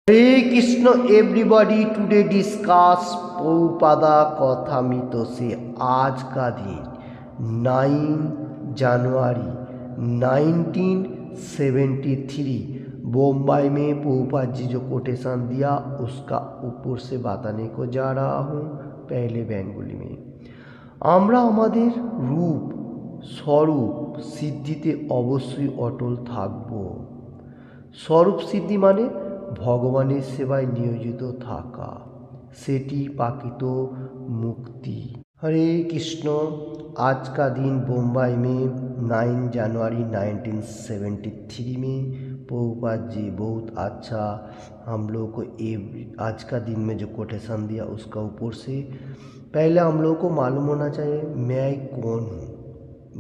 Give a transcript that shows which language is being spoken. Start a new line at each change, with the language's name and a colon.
Hindi: हरे Krishna everybody today discuss Prabhupada कथामृत से आज का दिन 9 जनवरी 1973 बम्बई में प्रभुपाद जी जो कोटेशन दिया उसका ऊपर से बताने को जा रहा हूँ। पहले बेंगली में
Bangla: আমরা আমাদের রূপ স্বরূপ সিদ্ধিতে অবশ্যই অটল থাকব। স্বরূপ সিদ্ধি মানে ভগবানের সেবায় নিয়োজিত থাকা, সেটি পাকিত মুক্তি।
Hindi: हरे कृष्ण। आज का दिन बम्बई में 9 जनवरी 1973 में प्रभुपाद जी बहुत अच्छा हम लोग को आज का दिन में जो कोटेशन दिया उसका ऊपर से पहले हम लोग को मालूम होना चाहिए मैं कौन हूँ।